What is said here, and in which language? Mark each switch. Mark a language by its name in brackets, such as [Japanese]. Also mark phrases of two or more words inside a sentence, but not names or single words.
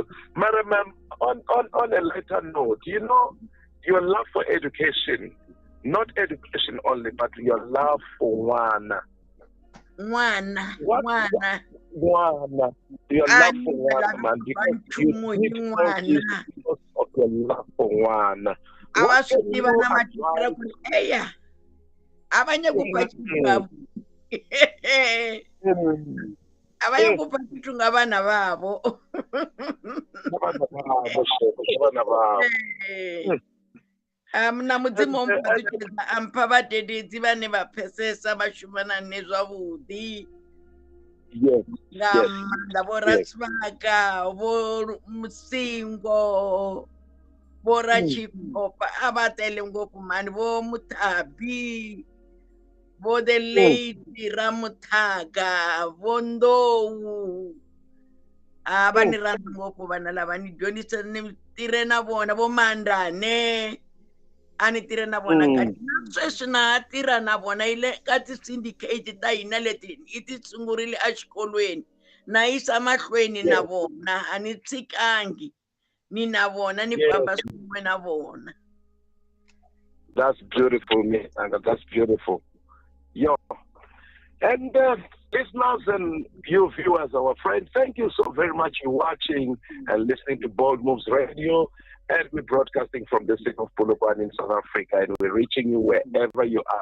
[English] Madam, on a lighter note, you know, your love for education, not education only, but your love for one. Your love for one, man. Because you because of your love for one. [Zulu] Abanye kupha kuthunga abana babo. [Venda] Na mudzimu ombudza ampha vhadededzi vhane vha pfesesa vha shumana nezwavhuḓi. Nga maanḓa vho Ratsivaka, vho Musingo, vho Ratshikopa a vha tele ngopfu mani, vho Muthabi, vho [English] the lady [Venda] Ramuthaga, vho Ndou. [Tsonga] Va ni rhandza ngopfu vana lava ni dyondzisa ni tirhe na vona, vo Mandane a ni tirhe na vona kati na sweswi na ha tirha na vona ile ka ti-syndicate ta hina leti i ti sungurile exikolweni na yisa mahlweni na vona a ni tshikangi nina vona ni famba swin'we na vona. [English] That's beautiful, Mmakala. That's beautiful. Yo. And listeners and you viewers, our friends, thank you so very much for watching and listening to Bold Moves Radio. And we're broadcasting from the city of Polokwane in South Africa, and we're reaching you wherever you are.